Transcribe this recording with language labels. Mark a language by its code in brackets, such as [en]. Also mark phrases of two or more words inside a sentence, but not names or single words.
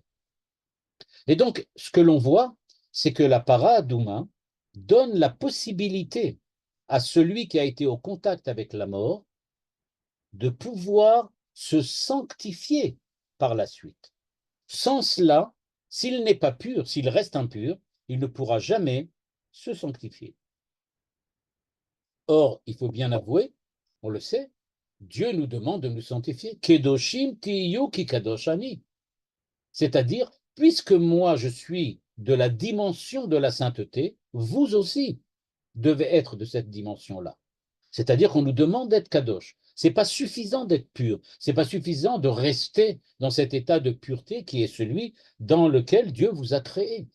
[fr] Et donc, ce que l'on voit, c'est que la para-douma donne la possibilité à celui qui a été au contact avec la mort de pouvoir se sanctifier par la suite. Sans cela, s'il n'est pas pur, s'il reste impur, il ne pourra jamais se sanctifier. Or, il faut bien avouer, on le sait, Dieu nous demande de nous sanctifier. [he] קדושים תהיו כי קדוש אני. [fr] C'est-à-dire, puisque moi je suis de la dimension de la sainteté, vous aussi devez être de cette dimension-là. C'est-à-dire qu'on nous demande d'être kadosh. C'est pas suffisant d'être pur. C'est pas suffisant de rester dans cet état de pureté qui est celui dans lequel Dieu vous a créé.